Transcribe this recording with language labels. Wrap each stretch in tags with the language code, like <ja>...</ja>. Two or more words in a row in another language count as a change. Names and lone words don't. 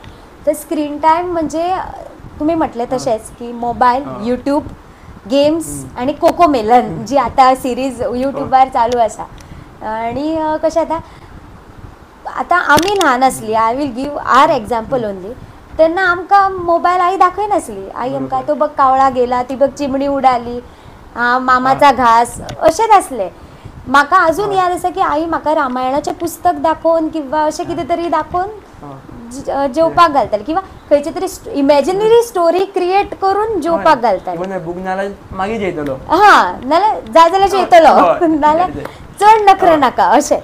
<kok>तर स्क्रीन टायम म्हणजे तुमी म्हटलें तशेंच की मोबायल, यूट्यूब, गेम्स आनी कोकोमेलन जी आतां सिरीज यूट्यूबार चालू आसा. आनी कशें आतां आमी ल्हान आसलीं,</kok> <en>I will give an example only,</en> <kok>तेन्ना आमकां मोबायल आई दाखयनासली. आई आमकां</kok> <mr>तो बघ कावळा गेला, ती बघ चिमणी उडाली, मामाचा घास,</mr> <kok>अशेंच आसलें. म्हाका अजून याद आसा की आई म्हाका रामायणाचें पुस्तक दाखोवन किंवा अशें कितें तरी दाखोवन जेवपाक घालताली किंवा खंयची तरी</kok> <en>imaginary story create</en> <kok>करून जेवपाक घालताली. बूक नाल्यार मागीर जेयतलो. हा नाल्यार जाय जाल्यार जेयतलो नाल्यार चड नखरे नाका अशें.</kok>